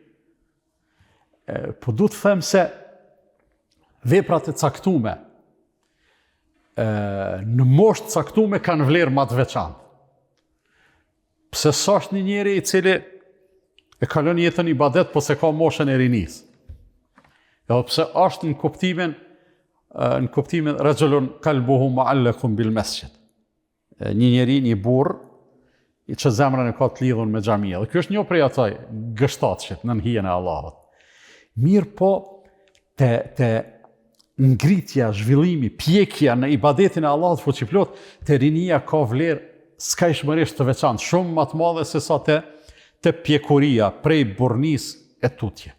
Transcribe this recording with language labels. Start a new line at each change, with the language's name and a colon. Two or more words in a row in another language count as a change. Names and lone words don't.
Albanian: Po du të them se veprat e caktume, në moshë të caktume kanë vlerë më të veçantë. Pse s'është një njeri i cili e kalon jetën ibadet, po se ka moshën e rinis. Edhe pse është në kuptimin
Arabic: رجل قلبه معلق بالمسجد.
Albanian: Një njeri, një burr, që zemrën e ka të lidhur me xhamia. Dhe ky është një prej asaj gështatshit në hijen e Allahut. Mirë po te ngritja, zhvillimi, pjekja në ibadetin e Allahut fuqiplot, te rinia ka vlerë skajshmërisht të veçantë, shumë më të madhe se sa te pjekuria prej burrnis e tutje.